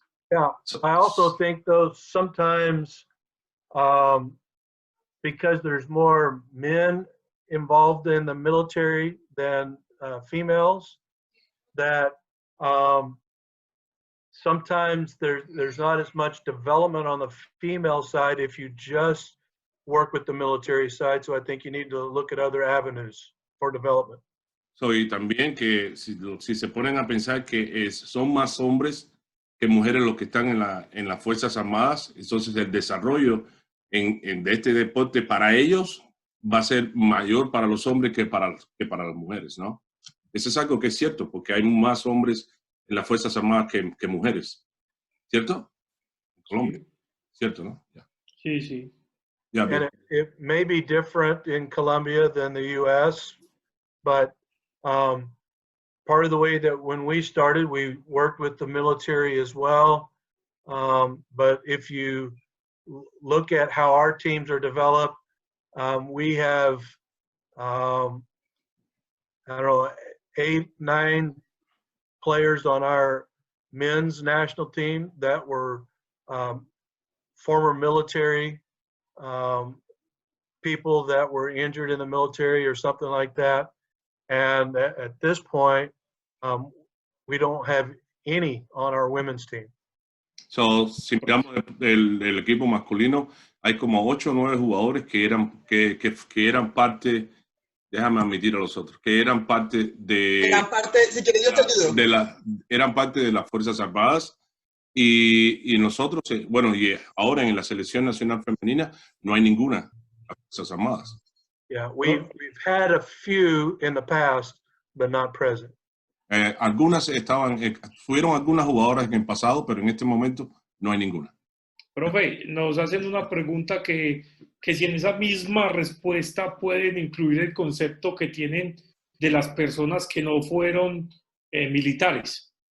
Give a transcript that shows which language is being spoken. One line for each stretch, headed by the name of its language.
English: Yeah, I also think though sometimes because there's more men involved in the military than females, that sometimes there's not as much development on the female side if you just work with the military side. So I think you need to look at other avenues for development.
Spanish: So, y también que si se ponen a pensar que son más hombres que mujeres los que están en las Fuerzas Armadas, entonces el desarrollo de este deporte para ellos va a ser mayor para los hombres que para las mujeres, ¿no? Eso es algo que es cierto, porque hay más hombres en las Fuerzas Armadas que mujeres, ¿cierto? En Colombia, ¿cierto, no? Yeah. Sí, sí.
English: Yeah, and it may be different in Colombia than the U.S., but part of the way that when we started, we worked with the military as well. But if you look at how our teams are developed, we have, I don't know, 8, 9 players on our men's national team that were former military people that were injured in the military or something like that. And at this point, we don't have any on our women's team.
Spanish: So, si miramos el equipo masculino, hay como 8 o 9 jugadores que eran parte, déjame admitir a los otros, que eran parte de... Eran parte, si quieres yo te ayudo. Eran parte de las Fuerzas Armadas y nosotros, bueno, y ahora en la selección nacional femenina no hay ninguna de las Fuerzas Armadas.
English: Yeah, we've had a few in the past, but not present.
Spanish: Algunas fueron algunas jugadoras en el pasado, pero en este momento no hay ninguna. Profe, nos hacen una pregunta que si en esa misma respuesta pueden incluir el concepto que tienen de las personas que no fueron militares.